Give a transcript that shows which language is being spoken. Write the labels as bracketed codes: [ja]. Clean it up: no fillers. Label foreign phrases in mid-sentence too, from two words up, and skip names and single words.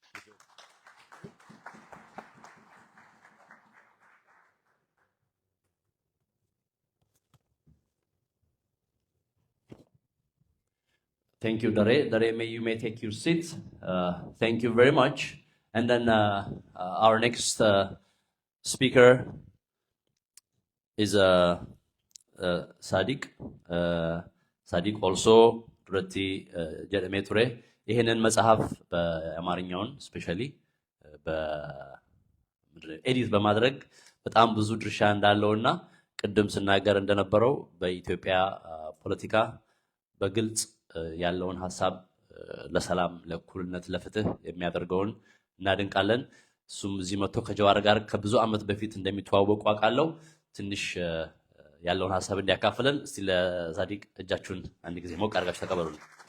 [en] Thank you, Dare. Dare, you may take your seat. Thank you very much. And then our next speaker is Sadiq. [om] Sadiq also duratti jedhamee ture. [am] ይህንን መጽሐፍ በአማርኛውን ስፔሻሊ በኤዲት በማድረግ በጣም ብዙ ድርሻ እንዳለውና ቅድም ስናገር እንደነበረው በኢትዮጵያ ፖለቲካ በግልጽ ያለውን ሐሳብ ለሰላም፣ ለእኩልነት፣ ለፍትህ የሚያደርገውን እናድንቃለን። እሱም እዚህ መጥቶ ከጀዋር ጋር ከብዙ ዓመት በፊት እንደሚተዋወቁ አውቃለሁ። ትንሽ ያለውን ሐሳብ እንዲያካፍለን እስቲ ለሳዲቅ እጃችሁን አንድ ጊዜ ሞቅ አድርጋችሁ ተቀበሉልን።